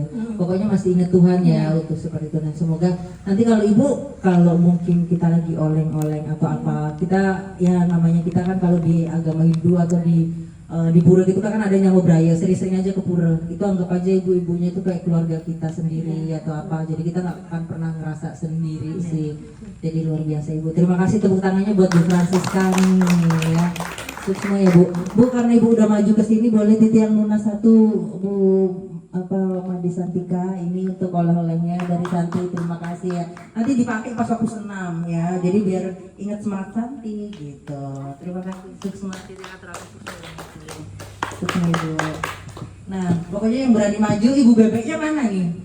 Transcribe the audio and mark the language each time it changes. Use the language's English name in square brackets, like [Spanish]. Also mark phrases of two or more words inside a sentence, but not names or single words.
[Indonesian] Pokoknya masih ingat Tuhan ya untuk seperti itu. Dan semoga nanti kalau ibu, kalau mungkin kita lagi oleng-oleng atau apa, kita ya namanya kita kan kalau di agama Hindu atau di pura gitu kan ada nyawa beraya, sering-sering aja ke pura. Itu anggap aja ibu-ibunya itu kayak keluarga kita sendiri atau apa. Jadi kita nggak akan pernah ngerasa sendiri sih. Jadi luar biasa ibu. Terima kasih, tepuk tangannya buat Bu Francisca nih ya. Sukses ya Bu. Bu, karena ibu udah maju ke sini, boleh titian lunas satu Bu Madi Santika ini untuk oleh-olehnya dari Santi. Terima kasih ya. Nanti dipakai pas aku senam ya. Jadi biar ingat semangat Santi gitu. Terima kasih. Sukses Ibu. Nah, pokoknya yang berani maju ibu bebeknya mana nih?